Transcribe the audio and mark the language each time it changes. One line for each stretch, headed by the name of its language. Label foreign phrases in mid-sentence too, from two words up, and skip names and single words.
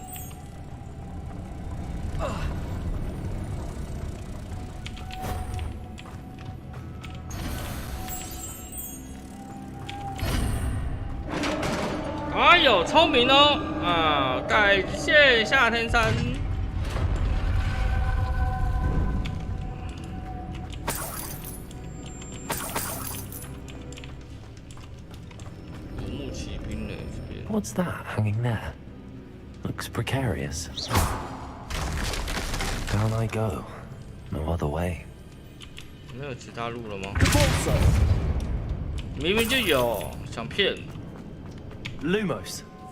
Chinese: 哎呦，聪明哦！啊，感谢夏天山。
English: What's that hanging there? Looks precarious. Down I go. No other way.
Chinese: 没有其他路了吗？明明就有，想骗。
English: Lumos.